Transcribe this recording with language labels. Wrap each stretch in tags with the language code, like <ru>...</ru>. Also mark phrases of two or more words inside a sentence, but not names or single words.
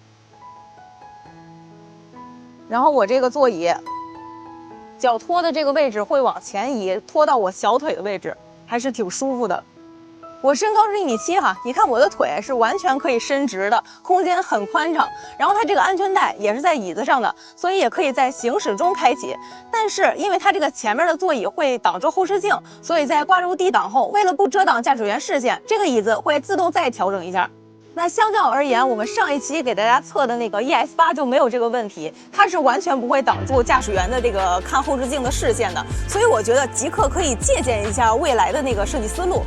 <zh>然後我這個座椅，腳托的這個位置會往前移，拖到我小腿的位置，還是挺舒服的。我身高是1.7米哈，你看我的腿是完全可以伸直的，空間很寬敞。然後它这個安全帶也是在椅子上的，所以也可以在行駛中開啟。但是因為它這個前面的座椅會擋住後視鏡，所以在掛入低檔後，為了不遮擋駕駛員視線，這個椅子會自動再調整一下。那相較而言，我們上一期給大家測的那個 ES8就沒有這個問題，它是完全不會擋住駕駛員的這個看後視鏡的視線的，所以我覺得極客可以借鑑一下未來的那個設計思路。</zh>